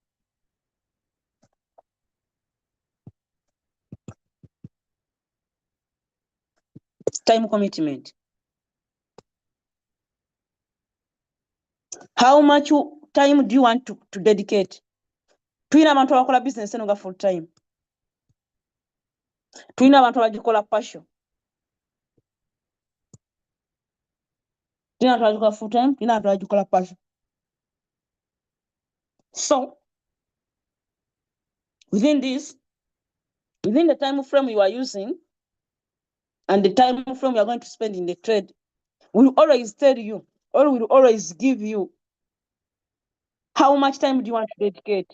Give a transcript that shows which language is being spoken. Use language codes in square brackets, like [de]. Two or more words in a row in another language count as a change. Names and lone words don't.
[en] Time commitment. How much time do you want to dedicate? [lg] Twina abantu abakola business eno nga [en] full time. [lg] Twina abantu abagikola partial. Twina abantu abagikola [en] full time, [lg] twina abantu abagikola partial. [en] So, within the time frame you are using and the time frame you are going to spend in the trade, we'll always tell you, or we'll always give you how much time do you want to dedicate.